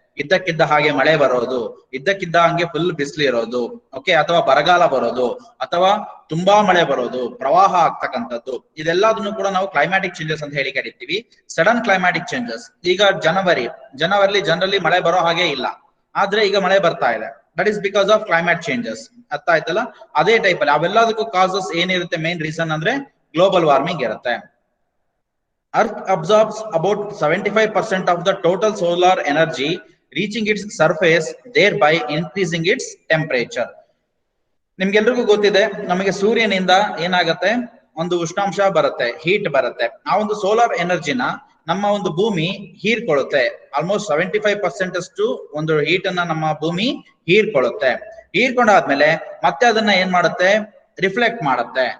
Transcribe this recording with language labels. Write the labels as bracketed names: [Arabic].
[Kannada] ಇದ್ದಕ್ಕಿದ್ದ ಹಾಗೆ ಮಳೆ ಬರೋದು, ಇದ್ದಕ್ಕಿದ್ದ ಹಂಗೆ ಫುಲ್ ಬಿಸಿಲು ಇರೋದು, ಓಕೆ, ಅಥವಾ ಬರಗಾಲ ಬರೋದು, ಅಥವಾ ತುಂಬಾ ಮಳೆ ಬರೋದು, ಪ್ರವಾಹ ಆಗ್ತಕ್ಕಂಥದ್ದು, ಇದೆಲ್ಲದನ್ನು ಕೂಡ ನಾವು ಕ್ಲೈಮ್ಯಾಟಿಕ್ ಚೇಂಜಸ್ ಅಂತ ಹೇಳಿ ಕರಿತೀವಿ. Sudden climatic changes. ಈಗ ಜನವರಿ ಜನರಲಿ ಮಳೆ ಬರೋ ಹಾಗೆ ಇಲ್ಲ, ಆದ್ರೆ ಈಗ ಮಳೆ ಬರ್ತಾ ಇದೆ. [English] That is because of climate changes. [Kannada] ಅರ್ಥ ಆಯ್ತಲ್ಲ? ಅದೇ ಟೈಪ್ ಅಲ್ಲಿ ಅವೆಲ್ಲದಕ್ಕೂ ಕಾಸಸ್ ಏನಿರುತ್ತೆ, ಮೇನ್ ರೀಸನ್ ಅಂದ್ರೆ ಗ್ಲೋಬಲ್ ವಾರ್ಮಿಂಗ್ ಇರುತ್ತೆ. [English] Earth absorbs about 75% of the total solar energy, reaching its surface, thereby increasing its temperature. [Kannada] ನಿಮ್ಗೆಲ್ರಿಗೂ ಗೊತ್ತಿದೆ, ನಮಗೆ ಸೂರ್ಯನಿಂದ ಏನಾಗತ್ತೆ, ಒಂದು ಉಷ್ಣಾಂಶ ಬರುತ್ತೆ, ಹೀಟ್ ಬರುತ್ತೆ. ಆ ಒಂದು ಸೋಲಾರ್ ಎನರ್ಜಿನ ನಮ್ಮ ಒಂದು ಭೂಮಿ ಹೀರ್ಕೊಳ್ಳುತ್ತೆ. ಆಲ್ಮೋಸ್ಟ್ 75% ಅಷ್ಟು ಒಂದು ಹೀಟ್ ಅನ್ನ ನಮ್ಮ ಭೂಮಿ ಹೀರ್ಕೊಳ್ಳುತ್ತೆ. ಹೀರ್ಕೊಂಡಾದ್ಮೇಲೆ ಮತ್ತೆ ಅದನ್ನ ಏನ್ ಮಾಡುತ್ತೆ, ರಿಫ್ಲೆಕ್ಟ್ ಮಾಡುತ್ತೆ.